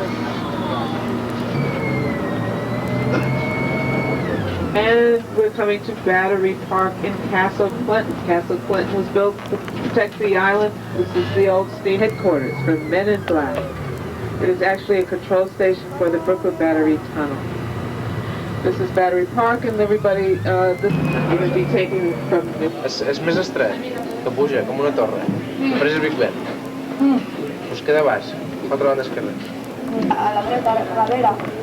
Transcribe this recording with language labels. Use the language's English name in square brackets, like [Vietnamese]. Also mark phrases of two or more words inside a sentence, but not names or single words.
[English] And we're coming to Battery Park in Castle Clinton. Castle Clinton was built to protect the island. This is the old state headquarters for Men in Black. It is actually a control station for the Brooklyn Battery Tunnel. This is Battery Park, and everybody, this is going to be taken from the... [Catalan] És més estret, que puja, com una torre. Però és Big Ben. Us queda baix, 4 bandes esquerres. A la dreta, a la darrere.